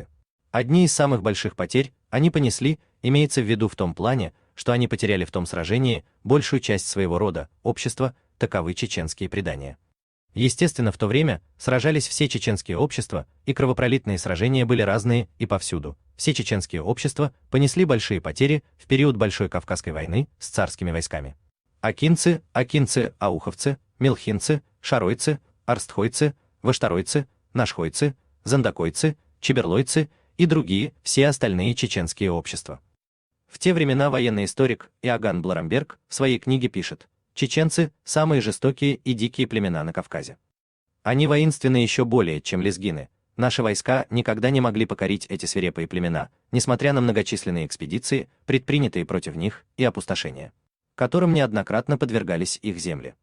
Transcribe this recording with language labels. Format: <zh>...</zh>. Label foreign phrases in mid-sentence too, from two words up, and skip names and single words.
<ru>Одни из самых больших потерь они понесли, имеется в виду в том плане, что они потеряли в том сражении большую часть своего рода, общества, таковы чеченские предания. Естественно, в то время сражались все чеченские общества, и кровопролитные сражения были разные и повсюду. Все чеченские общества понесли большие потери в период Большой Кавказской войны с царскими войсками. Акинцы, ауховцы, мелхинцы, шаройцы, арстхойцы, ваштаройцы, нашхойцы, зандакойцы, чеберлойцы и другие, все остальные чеченские общества. В те времена военный историк Иоганн Бларамберг в своей книге пишет: чеченцы – самые жестокие и дикие племена на Кавказе. Они воинственны еще более, чем лезгины. Наши войска никогда не могли покорить эти свирепые племена, несмотря на многочисленные экспедиции, предпринятые против них, и опустошения, которым неоднократно подвергались их земли.</ru>